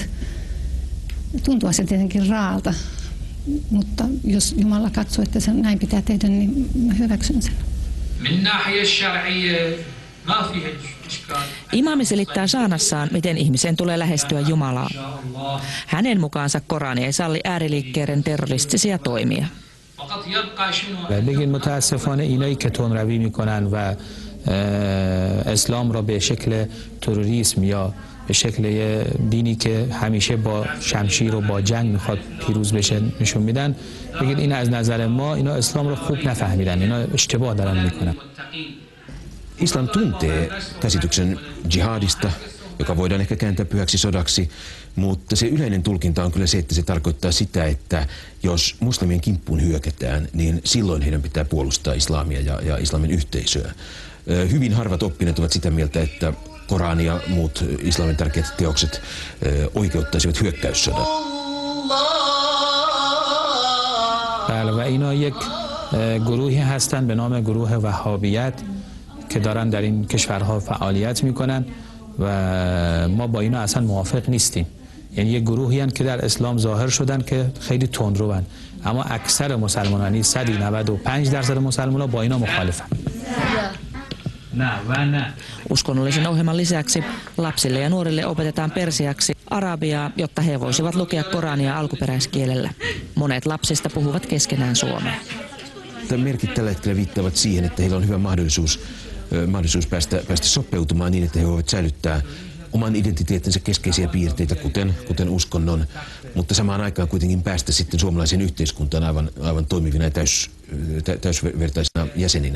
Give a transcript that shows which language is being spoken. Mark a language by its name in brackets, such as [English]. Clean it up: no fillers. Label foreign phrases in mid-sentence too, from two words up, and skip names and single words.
[Finnish] Tuntuu se tietenkin raalta, mutta jos Jumala katsoo, että se näin pitää tehdä, niin mä hyväksyn sen. Imaami selittää saanassaan, miten ihmisen tulee lähestyä Jumalaa. Hänen mukaansa Korani ei salli ääriliikkeiden terroristisia toimia. [Persian] بگید متاسفانه اینایی که تندروی میکنن و اسلام را به شکل تروریسم یا به شکل دینی که همیشه با شمشیر و با جنگ میخواد پیروز بشه نشون میدن، بگید این از نظر ما اینا اسلام را خوب نفهمیدن، اینا اشتباه دارن میکنن. [Finnish] Islam tuntee käsityksen jihadista, joka voidaan ehkä kääntää pyhäksi sodaksi, mutta se yleinen tulkinta on kyllä se, että se tarkoittaa sitä, että jos muslimien kimppuun hyökätään, niin silloin heidän pitää puolustaa islamia ja islamin yhteisöä. Hyvin harvat oppineet ovat sitä mieltä, että Korani ja muut islamin tärkeät teokset oikeuttaisivat hyökkäyssodan. [Persian] و اینا یک گروهی هستن به نام گروه وهابیت که دارن در این کشورها فعالیت میکنن و ما با اینا اصلا موافق نیستیم. یعنی یک گروهی هستند که در اسلام ظاهر شدن که خیلی تندروان، اما اکثر مسلمانان 95% مسلمانان با اینا مخالفن. [Finnish] Uskonnollisen ohjelman lisäksi lapsille ja nuorille opetetaan persiaksi arabiaa, jotta he voisivat lukea Korania alkuperäiskielellä. Monet lapsista puhuvat keskenään suomea. Merkit tällä hetkellä viittaavat siihen, että heillä on hyvä mahdollisuus päästä sopeutumaan niin, että he voivat säilyttää oman identiteettinsä keskeisiä piirteitä, kuten uskonnon, mutta samaan aikaan kuitenkin päästä sitten suomalaiseen yhteiskuntaan aivan toimivina ja täysvertaisina jäseninä.